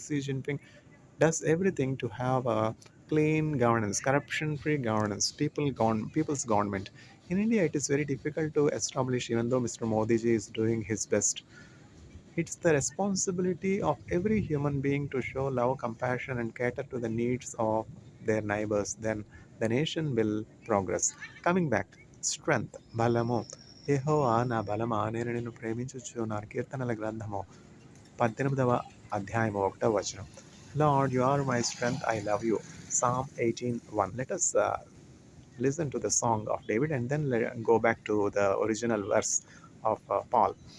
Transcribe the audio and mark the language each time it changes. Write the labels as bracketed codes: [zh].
[en] Xi Jinping does everything to have a clean governance, corruption-free governance, people's government. In India, it is very difficult to establish, even though Mr. Modi ji is doing his best. It's the responsibility of every human being to show love, compassion, and cater to the needs of their neighbors. Then the nation will progress. Coming back, strength, [te] బలము యెహోవా నా బలమా నేను నిన్ను ప్రేమించుచు నా కీర్తనల గ్రంథము 18వ అధ్యాయము 1వ వచనం. [en] Lord, you are my strength, I love you. Psalm 18:1. Let us listen to the song of David and then go back to the original verse of Paul.